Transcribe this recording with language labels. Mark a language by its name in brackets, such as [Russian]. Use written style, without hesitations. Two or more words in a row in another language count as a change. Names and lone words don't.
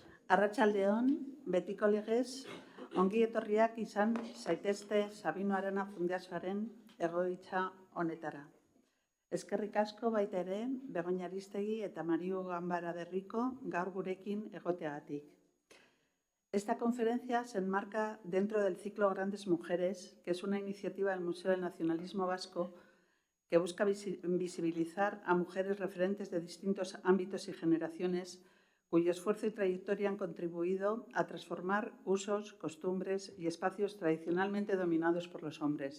[Basque] Arratsaldeon, betiko legez, ongi etorriak izan zaitezte Sabino Arana Fundazioaren egoitza honetara. Eskerrik asko baita ere, Begoña Aristegi eta Mariu Ganbara de Rico gaur gurekin egoteagatik. [Spanish] Esta conferencia se enmarca dentro del ciclo Grandes Mujeres, que es una iniciativa del Museo del Nacionalismo Vasco que busca visibilizar a mujeres referentes de distintos ámbitos y generaciones cuyo esfuerzo y trayectoria han contribuido a transformar usos, costumbres y espacios tradicionalmente dominados por los hombres.